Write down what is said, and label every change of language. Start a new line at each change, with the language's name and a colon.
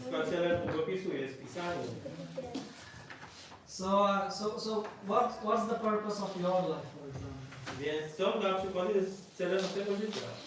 Polish: Celem długopisu jest pisanie.
English: So what's the purpose of your life, for example?
Polish: Więc co na przykład jest celem naszego życia?